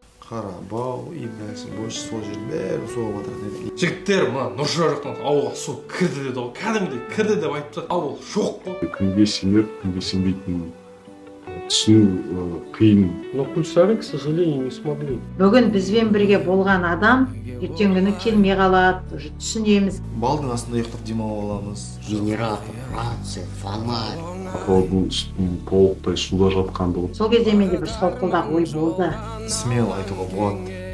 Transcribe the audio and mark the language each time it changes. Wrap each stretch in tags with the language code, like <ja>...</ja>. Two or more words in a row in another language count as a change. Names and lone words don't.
<kk>Қарабау, Ибрайсы, Бош, сол жердің бәрі суға батыратын еді. Жігіттер мына Нұршарықтан ауылға су кірді деді ғой, кәдімгідей кірді деп айтып жатыр. Ауыл жоқ қой. Кімге сеніп, кімге сенбейтінін түсіну қиын.</kk> <ru>Но Кульсары, к сожалению, не смогли.</ru> <kk>Бүгін бізбен бірге болған адам ертең күні келмей қалады, уже түсінеміз. Балдың астында ұйықтап демалып аламыз. Генератор, рация, фонарь. Атыраудың үстін толықтай суда жатқандығы. Сол кезде менде бір солқылдақ ой болды. Смело айтуға болады.</kk>